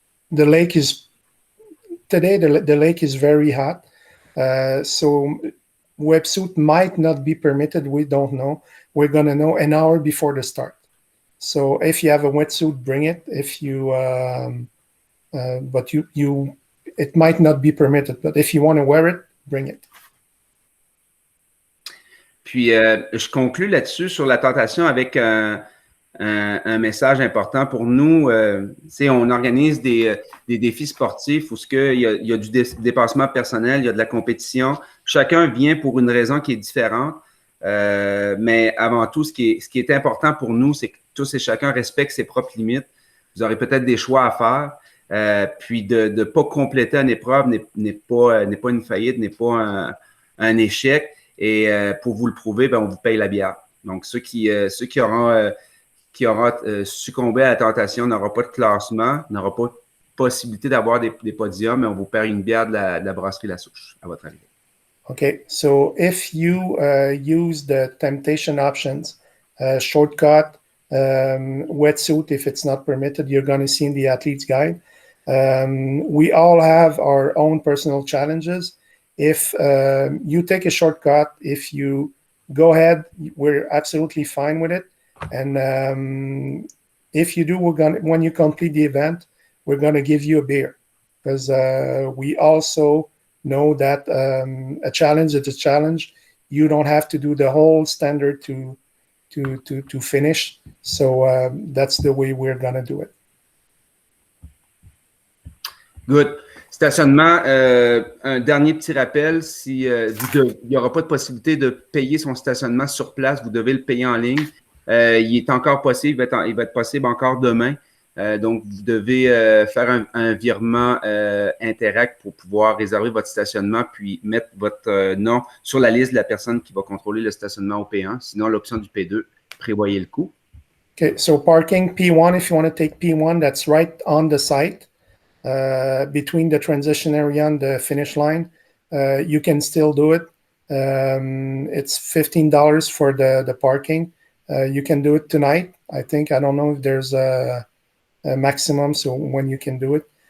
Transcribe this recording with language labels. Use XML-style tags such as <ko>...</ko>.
<en>The lake is today. The lake is very hot, so wetsuit might not be permitted. We don't know. We're gonna know an hour before the start. So if you have a wetsuit, bring it. If you, but it might not be permitted. But if you want to wear it, bring it.</en> <fr>Puis, je conclus là-dessus sur la tentation avec un message important pour nous. On organise des défis sportifs où il y a du dépassement personnel, il y a de la compétition. Chacun vient pour une raison qui est différente. Mais avant tout, ce qui est important pour nous, c'est que tous et chacun respectent ses propres limites. Vous aurez peut-être des choix à faire. Puis de ne pas compléter une épreuve n'est pas une faillite, n'est pas un échec. Et pour vous le prouver, ben, on vous paye la bière. Donc, ceux qui auront succombé à la tentation n'auront pas de classement, n'auront pas de possibilité d'avoir des podiums, mais on vous paye une bière de la brasserie La Souche à votre arrivée.</fr> <en>Okay, so if you use the temptation options, shortcut, wetsuit, if it's not permitted, you're going to see in the athlete's guide. We all have our own personal challenges. If you take a shortcut, if you go ahead, we're absolutely fine with it. And if you do, when you complete the event, we're going to give you a beer, because we also know that a challenge is a challenge. You don't have to do the whole standard to finish. So that's the way we're going to do it. Good.</en> <fr>Stationnement, un dernier petit rappel, il n'y aura pas de possibilité de payer son stationnement sur place, vous devez le payer en ligne. Il est encore possible, il va être possible encore demain. Donc, vous devez faire un virement Interact pour pouvoir réserver votre stationnement, puis mettre votre nom sur la liste de la personne qui va contrôler le stationnement au P1. Sinon, l'option du P2, prévoyez le coût.</fr> <en>Okay, so parking P1, if you want to take P1, that's right on the site. Between the transition area and the finish line, you can still do it. It's $15 for the parking. You can do it tonight. I don't know if there's a maximum, so when you can do it.</en>